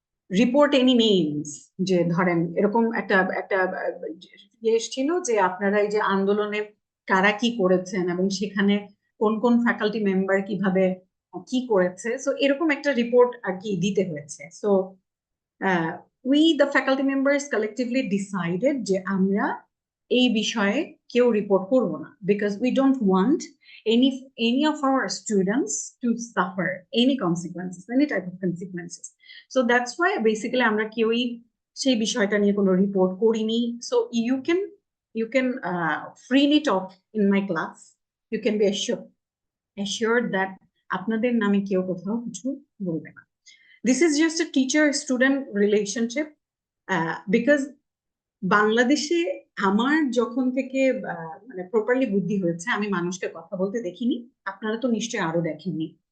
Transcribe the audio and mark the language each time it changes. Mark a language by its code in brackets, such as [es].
[bn] Report [en] any names, [bn] যে ধরেন এরকম একটা একটা এসছিল যে আপনারা এই যে আন্দোলনে কারা কি করেছেন এবং সেখানে কোন কোন ফ্যাকাল্টি মেম্বার কিভাবে কি করেছে, সো এরকম একটা রিপোর্ট আর কি দিতে হয়েছে। [en] so we the faculty members collectively decided [bn] যে আমরা এই বিষয়ে কেউ রিপোর্ট করব না, [en] because we don't want any of our students to suffer any consequences, any type of consequences. [bn] So [en] that's why basically [bn] আমরা কেউই সেই বিষয়টা নিয়ে কোনো রিপোর্ট করিনি। [en] So you can freely talk in my class, you can be assured that [bn] আপনাদের নামে কেউ কোথাও কিছু বলবে না। [en] This is just a teacher-student relationship, because [bn] বাংলাদেশে আমার যখন থেকে মানে প্রপারলি বুদ্ধি হয়েছে আমি মানুষকে কথা বলতে দেখিনি, আপনারা তো নিশ্চয়ই আরো দেখেননি।